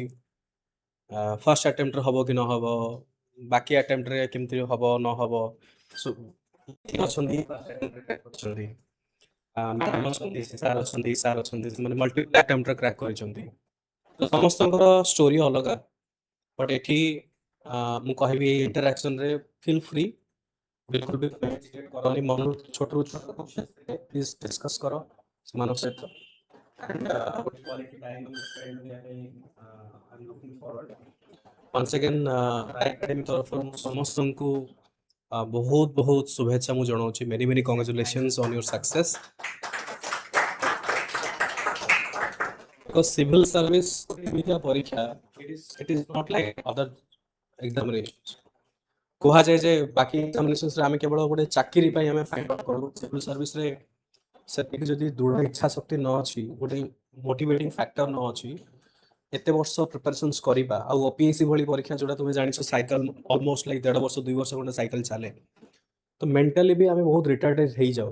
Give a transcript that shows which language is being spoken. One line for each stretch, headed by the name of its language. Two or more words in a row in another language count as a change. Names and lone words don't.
English: first attemptରେ
Odia: ହେବ କି ନ ହେବ, ବାକି ଆଟେମ୍ପ୍ଟରେ କେମିତି ହେବ ନ ହେବ, ଅଛନ୍ତି ଅଛନ୍ତି ମ୍ୟାଡ଼ାମ୍ ଅଛନ୍ତି, ସାର୍ ଅଛନ୍ତି, ସେମାନେ
English: multiple attemptରେ
Odia: କ୍ରାକ୍ କରିଛନ୍ତି। ତ ସମସ୍ତଙ୍କର ଷ୍ଟୋରି ଅଲଗା, ବଟ୍ ଏଠି ମୁଁ କହିବି ଇଣ୍ଟରାକ୍ସନରେ
English: feel free,
Odia: ବିଲକୁଲ ବି hesitate କରନି। ମନରୁ ଛୋଟରୁ ଛୋଟ
English: please discuss
Odia: କର ସେମାନଙ୍କ ସହିତ।
English: And ଗୋଟେ quality time spend
Odia: କରିବା ପାଇଁ
English: I'm looking forward. Once again,
Odia: Rai Academy ତରଫରୁ ମୁଁ ସମସ୍ତଙ୍କୁ ବହୁତ ବହୁତ ଶୁଭେଚ୍ଛା ମୁଁ ଜଣାଉଛି।
English: many many congratulations on your success. Because civil service
Odia: ଏମିତିଆ ପରୀକ୍ଷା,
English: it is not like other examinations.
Odia: କୁହାଯାଏ ଯେ ବାକି ଏକ୍ସାମିନେସନ୍ସରେ ଆମେ କେବଳ ଗୋଟେ ଚାକିରି ପାଇଁ ଆମେ
English: find out
Odia: କରୁ,
English: civil serviceରେ
Odia: ସେତିକି ଯଦି ଦୃଢ଼ ଇଚ୍ଛା ଶକ୍ତି ନ ଅଛି, ଗୋଟେ
English: motivating factor
Odia: ନ ଅଛି, ଏତେ ବର୍ଷ ପ୍ରିପାରେସନ୍ସ କରିବା ଆଉ OPSC ଭଳି ପରୀକ୍ଷା ଯୋଉଟା ତୁମେ ଜାଣିଛ
English: cycle almost like
Odia: 1.5 ବର୍ଷ 2 ବର୍ଷ ଖଣ୍ଡେ ସାଇକେଲ ଚାଲେ, ତ ମେଣ୍ଟାଲି ବି ଆମେ ବହୁତ ରିଟାର୍ଡେଡ୍ ହେଇଯାଉ।